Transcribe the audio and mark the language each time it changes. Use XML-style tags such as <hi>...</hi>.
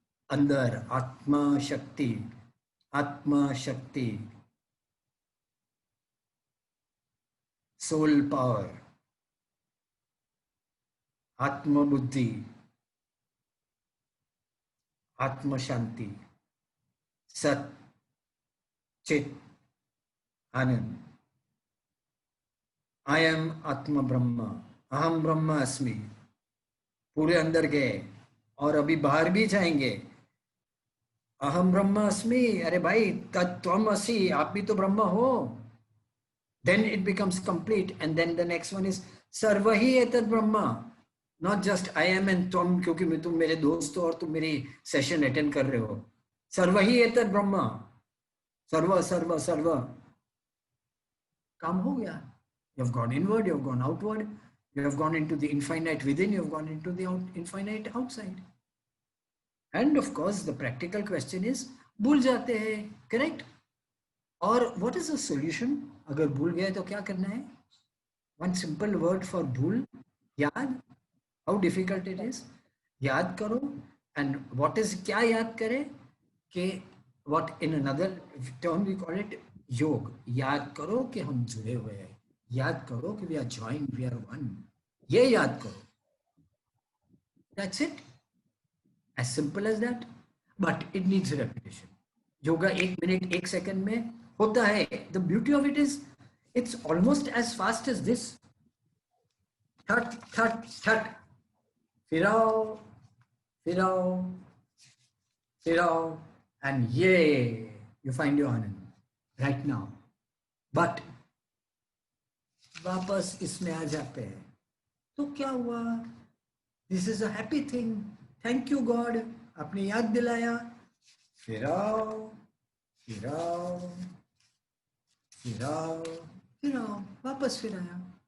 <hi>अंदर आत्मा शक्ति, आत्मा शक्ति,</hi> <en>soul power,</en> <hi>आत्म बुद्धि, आत्म शांति, सत चित आनंद.</hi> <en>I am</en> <hi>आत्म ब्रह्म,</hi> <sa>अहम ब्रह्म अस्मि.</sa> <hi>पूरे अंदर गए और अभी बाहर भी जाएंगे.</hi> <sa>अहम ब्रह्म अस्मि,</sa> <hi>अरे भाई</hi> <sa>तत्त्वम असि,</sa> <hi>आप भी तो ब्रह्म हो.</hi> <en>Then it becomes complete, and then the next one is</en> <sa>सर्वहि एतद् ब्रह्म.</sa> <en>Not just I am and</en> <hi>तुम, क्योंकि तुम मेरे दोस्त हो और तुम मेरी सेशन अटेंड कर रहे हो.</hi> <sa>सर्वहि एतद् ब्रह्म,</sa> <hi>सर्व सर्व सर्व. काम हो गया.</hi> <en>You have gone inward, you have gone outward, you have gone into the infinite within, you have gone into the infinite outside. And of course, the practical question is,</en> <hi>भूल जाते हैं,</hi> <en>correct?</en> <hi>और</hi> <en>what is the solution?</en> <hi>अगर भूल गए तो क्या करना है?</hi> <en>One simple word for भूल, याद. How difficult it is?</en> <hi>याद करो.</hi> <en>And what is,</en> <hi>क्या याद करें? कि</hi> <en>what in another term we call it योग.</en> <hi>याद करो कि हम जुड़े हुए हैं. याद करो कि</hi> <en>we are joined, we are one.</en> <hi>ये याद करो.</hi> <en>That's it. As simple as that. But it needs repetition.</en> <hi>Yoga</hi> <en>1 minute 1 second</en> <hi>में होता है.</hi> <en>The beauty of it is it's almost as fast as this. Thut, thut, thut.</en> <hi>फिराओ, फिराओ, फिराओ,</hi> <en>and yay, you find your anand right now. But</en> <hi>वापस इसमें आ जाते हैं तो क्या हुआ?</hi> <en>This is a happy thing. Thank you God.</en> <hi>आपने याद दिलाया. फिराओ, फिराओ, फिराओ, फिराओ, वापस फिराया.</hi>